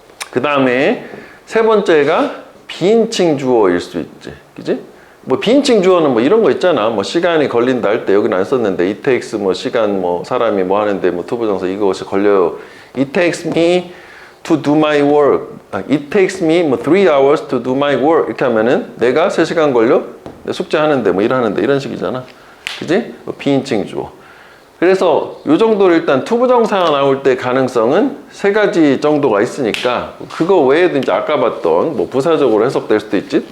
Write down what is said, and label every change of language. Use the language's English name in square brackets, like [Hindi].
[Korean] 그 다음에 세 번째가 비인칭 주어일 수 있지. 그지? 뭐 비인칭 주어는 뭐 이런 거 있잖아. 뭐 시간이 걸린다 할 때 여기는 안 썼는데 [English] it takes [Korean] 뭐 시간, 뭐 사람이 뭐 하는데 뭐 투부정사 이것이 걸려요. [English] It takes me to do my work. It takes me [Korean] 뭐 [English] 3 hours to do my work. [Korean] 이렇게 하면은 내가 3시간 걸려? 내 숙제하는데 뭐 일하는데 이런 식이잖아. 그지? 뭐 비인칭 주어. 그래서 요 정도로 일단 투부정사가 나올 때 가능성은 3가지 정도가 있으니까, 그거 외에도 이제 아까 봤던 뭐 부사적으로 해석될 수도 있지.